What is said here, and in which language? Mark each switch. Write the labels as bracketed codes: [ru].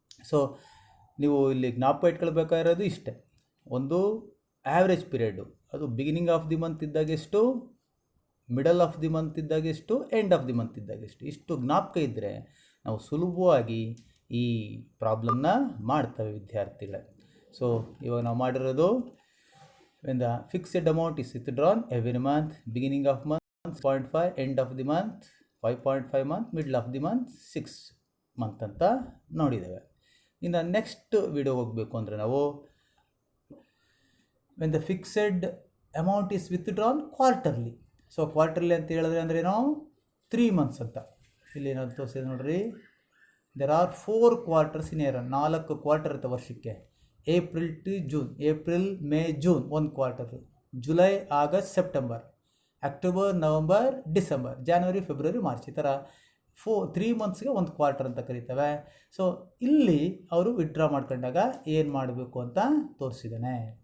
[kn] So ನೀವು ಇಲ್ಲಿ ಜ್ಞಾಪಕ ಇಟ್ಕೊಳ್ಬೇಕಾಗಿರೋದು ಇಷ್ಟೇ. ಒಂದು ಆ್ಯಾವ್ರೇಜ್ ಪೀರಿಯಡು, ಅದು ಬಿಗಿನಿಂಗ್ ಆಫ್ ದಿ ಮಂತ್ ಇದ್ದಾಗ ಎಷ್ಟು, ಮಿಡಲ್ ಆಫ್ ದಿ ಮಂತ್ ಇದ್ದಾಗ ಎಷ್ಟು, ಎಂಡ್ ಆಫ್ ದಿ ಮಂತ್ ಇದ್ದಾಗ ಎಷ್ಟು, ಇಷ್ಟು ಜ್ಞಾಪಕ ಇದ್ದರೆ ನಾವು ಸುಲಭವಾಗಿ ಈ ಪ್ರಾಬ್ಲಮ್ನ ಮಾಡ್ತೇವೆ ವಿದ್ಯಾರ್ಥಿಗಳೇ. ಸೊ ಇವಾಗ ನಾವು ಮಾಡಿರೋದು, [en] when the fixed amount is withdrawn every month, beginning of month 6.5, end of the month 5.5 month, middle of the month 6 month [kn] ಅಂತ ನೋಡಿದ್ದೇವೆ. ಇನ್ನು ನೆಕ್ಸ್ಟ್ ವಿಡಿಯೋ ಹೋಗಬೇಕು ಅಂದರೆ ನಾವು [en] when the fixed amount is withdrawn quarterly. [kn] So quarterly ಅಂತ ಹೇಳಿದ್ರೆ ಅಂದ್ರೇನು, 3 months ಅಂತ. ಇಲ್ಲಿ ನಾವು ತೋರಿಸಿದೆ ನೋಡ್ರಿ, [en] there are 4 quarters in a year. [kn] 4 quarter ಇರುತ್ತೆ ವರ್ಷಕ್ಕೆ. April to June, April May June 1 quarter, July August September, October November December, January February March, ಈ ಥರ 3 ಮಂತ್ಸ್ಗೆ 1 ಕ್ವಾರ್ಟರ್ ಅಂತ ಕರೀತೇವೆ. ಸೊ ಇಲ್ಲಿ ಅವರು ವಿಡ್ರಾ ಮಾಡ್ಕೊಂಡಾಗ ಏನು ಮಾಡಬೇಕು ಅಂತ ತೋರಿಸಿದ್ದಾನೆ.